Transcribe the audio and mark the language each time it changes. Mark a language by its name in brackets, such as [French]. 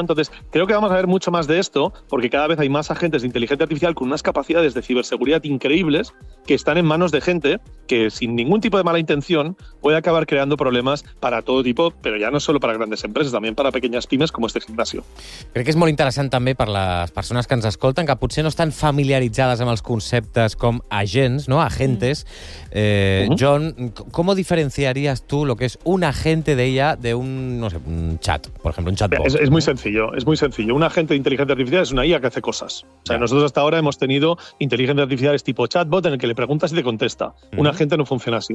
[Spanish] Entonces, creo que vamos a ver mucho más de esto, porque cada vez hay más agentes de inteligencia artificial con unas capacidades de ciberseguridad increíbles que están en manos de gente que, sin ningún tipo de mala intención, puede acabar creando problemas para todo tipo, pero ya no solo para grandes empresas, también para pequeñas pymes como este gimnasio. [Catalan] Crec que és molt interessant també per les persones que ens escolten, que potser no estan familiaritzades amb els conceptes com agents, no? [Spanish] Agentes. John, [Catalan] com ho diferenciaries tu, [Spanish] lo que es un agente de IA, de un, no sé, un chat, por ejemplo, un chatbot? Es muy sencillo, es muy sencillo. Un agente de inteligencia artificial es una IA que hace cosas. O sea, nosotros hasta ahora hemos tenido inteligencia artificial es tipo chatbot en el que le preguntas y te contesta. Un agente no funciona así.